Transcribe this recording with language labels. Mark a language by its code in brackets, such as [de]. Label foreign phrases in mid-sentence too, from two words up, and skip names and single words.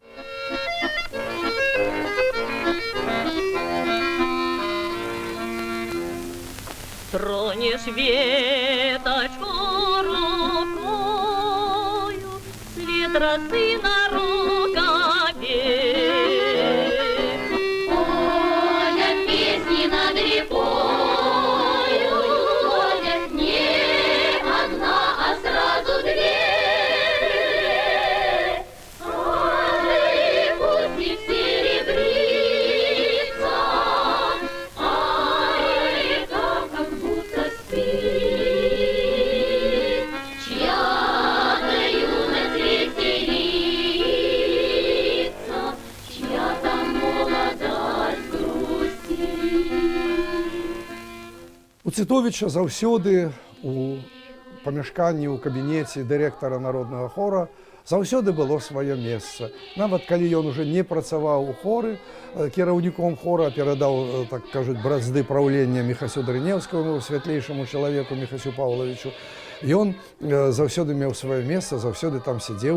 [ru] Тронешь веточку рукою, след росы на рукаве. Ходят песни над рекою, ходят не одна, а сразу 2. Каждый путник серебрится, а река как будто спит. Чья-то юность веселится, чья-то молодость грустит. [be] У Цытовіча заўсёды у памяшканні, у кабінеце дырэктара народнага хора заўсёды было сваё месца. Нават калі ён уже не працаваў у хоры, кіраўніком хора перадаў, так кажуць, бразды праўлення Міхасю Дрынеўскаму, святлейшаму чалавеку Міхасю Паўлавічу, ён заўсёды меў сваё месца, заўсёды там сядзеў.